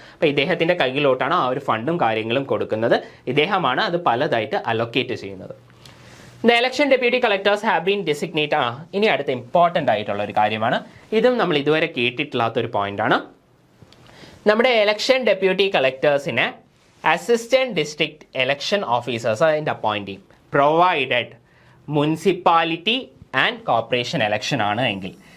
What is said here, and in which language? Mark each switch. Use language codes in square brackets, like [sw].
[ml] അപ്പോൾ ഇദ്ദേഹത്തിൻ്റെ കയ്യിലോട്ടാണ് ആ ഒരു ഫണ്ടും കാര്യങ്ങളും കൊടുക്കുന്നത്. ഇദ്ദേഹമാണ് അത് പലതായിട്ട് അലൊക്കേറ്റ് ചെയ്യുന്നത്. [en] The election deputy collectors have been designated. [ml] ഇനി അടുത്ത ഇമ്പോർട്ടൻ്റ് ആയിട്ടുള്ള ഒരു കാര്യമാണ്, ഇതും നമ്മൾ ഇതുവരെ കേട്ടിട്ടില്ലാത്തൊരു പോയിന്റാണ്. നമ്മുടെ election deputy കളക്ടേഴ്സിനെ assistant district election officers അതിൻ്റെ അപ്പോയിൻറ്റ് ചെയ്യും, [en] provided municipality and corporation election [ml] ആണ് എങ്കിൽ.